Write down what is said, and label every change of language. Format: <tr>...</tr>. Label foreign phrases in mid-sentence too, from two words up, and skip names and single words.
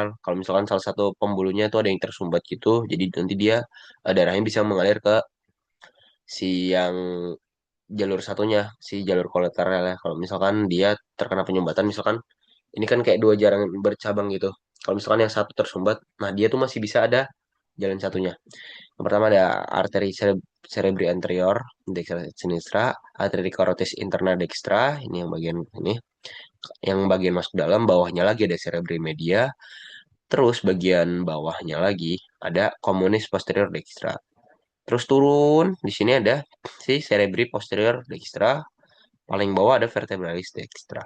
<id>Kalau misalkan salah satu pembuluhnya itu ada yang tersumbat gitu, jadi nanti dia darahnya bisa mengalir ke si yang jalur satunya, si jalur kolateral ya. Kalau misalkan dia terkena penyumbatan, misalkan ini kan kayak 2 jalan bercabang gitu. Kalau misalkan yang satu tersumbat, nah dia tuh masih bisa ada jalan satunya. Yang pertama ada arteri</id> <la>cerebri anterior, dextra sinistra,</la> <id>arteri</id> <la>carotis interna dextra,</la> <id>ini yang bagian ini. Yang bagian masuk dalam, bawahnya lagi ada</id> <la>cerebri media,</la> <id>terus bagian bawahnya lagi ada</id> <la>communis posterior dextra.</la> <id>Terus turun, di sini ada si</id> <la>cerebri posterior dextra,</la> <id>paling bawah ada</id> <la>vertebralis dextra.</la>